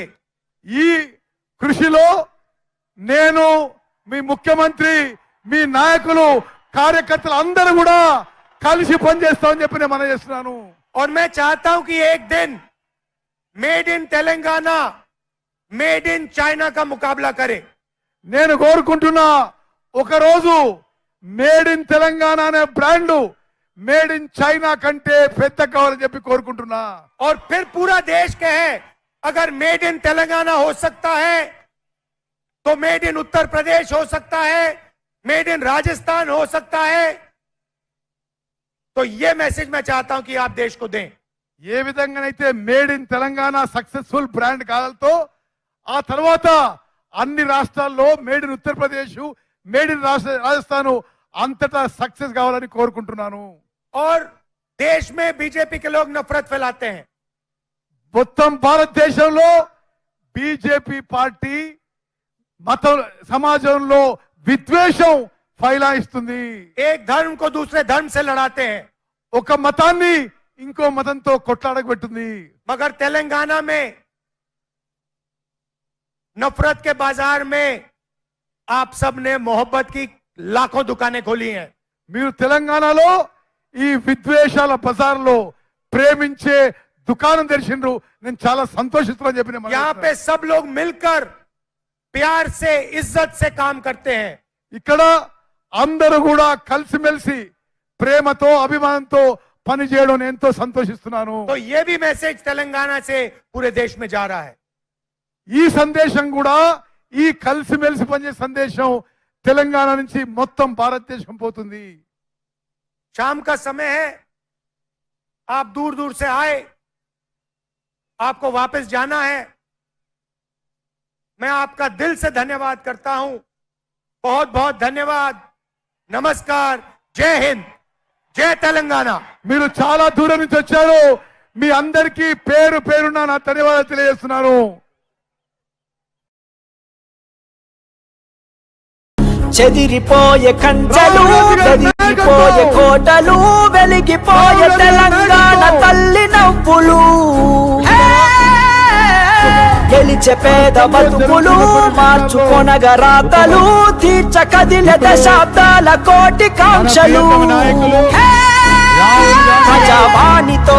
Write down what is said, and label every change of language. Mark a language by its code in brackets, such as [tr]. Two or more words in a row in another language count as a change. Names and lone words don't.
[te] ఈ కృషిలో నేను మీ ముఖ్యమంత్రి, మీ నాయకులు, కార్యకర్తలు అందరూ కూడా కలిసి పనిచేస్తామని చెప్పి నేను మనం చేస్తున్నాను. [hi] और मैं चाहता हूं कि एक दिन मेड इन तेलंगाना, मेड इन चाइना का मुकाबला करे. [te] నేను కోరుకుంటున్నా ఒకరోజు మేడ్ ఇన్ తెలంగాణ అనే బ్రాండ్ మేడ్ ఇన్ చైనా కంటే పెద్ద కావాలని చెప్పి కోరుకుంటున్నా. [hi] और फिर पूरा देश कहे अगर मेड इन तेलंगाना हो सकता है तो मेड इन उत्तर प्रदेश हो सकता है, मेड इन राजस्थान हो सकता है. तो ये मैसेज मैं चाहता हूं कि आप देश को दें. [te] ఏ విధంగానైతే మేడ్ ఇన్ తెలంగాణ సక్సెస్ఫుల్ బ్రాండ్ కావాలతో ఆ తర్వాత అన్ని రాష్ట్రాల్లో మేడ్ ఇన్ ఉత్తరప్రదేశ్, మేడ్ ఇన్ రాజస్థాన్ అంతటా సక్సెస్ కావాలని కోరుకుంటున్నాను. [hi] और देश में बीजेपी के लोग नफरत फैलाते हैं. [te] మొత్తం భారతదేశంలో బీజేపీ పార్టీ మత సమాజంలో విద్వేషం ఫైలాయిస్తుంది. [hi] एक धर्म को दूसरे धर्म से लड़ाते हैं. [te] ఒక మతాన్ని ఇంకో మతంతో కొట్లాడబెట్టింది. [hi] मगर तेलंगाना में नफरत के बाजार में आप सब ने मोहब्बत की लाखों दुकानें खोली हैं. [te] మీరు తెలంగాణలో ఈ విద్వేషాల బజార్లో ప్రేమించే దుకాణం తెరిచిండ్రు. నేను చాలా సంతోషిస్తున్నాను చెప్పిన [hi] यहाँ पे सब लोग मिलकर प्यार से, इज्जत से काम करते हैं. [te] ఇక్కడ అందరూ కూడా కలిసిమెలిసి ప్రేమతో అభిమానంతో పని చేయడం ఎంతో సంతోషిస్తున్నాను. [hi] तो ये भी मैसेज तेलंगाना से पूरे देश में जा रहा है. [te] ఈ సందేశం కూడా, ఈ కలిసిమెలిసి పనిచేసే సందేశం తెలంగాణ నుంచి మొత్తం భారతదేశం పోతుంది. [hi] शाम का समय है, आप दूर दूर से आए, आपको वापस जाना है. मैं आपका दिल से धन्यवाद करता हूं. बहुत बहुत धन्यवाद. नमस्कार. जय हिंद, जय तेलंगाना. [te] మీరు చాలా దూరం నుంచి వచ్చారు. మీ అందరికీ పేరు పేరున నా ధన్యవాదాలు తెలియజేస్తున్నాను. చెదిరిపోయే కంచెలు, చెదిరిపోయే కోటలు, వెలిగిపోయే తెలంగాణ తల్లి నవ్వులు, గెలిచే పేద బతుకులు, మార్చుకొనగ రాతలు, తీర్చ కదిలే దశాబ్దాల కోటి కాంక్షలు, ప్రజావాణితో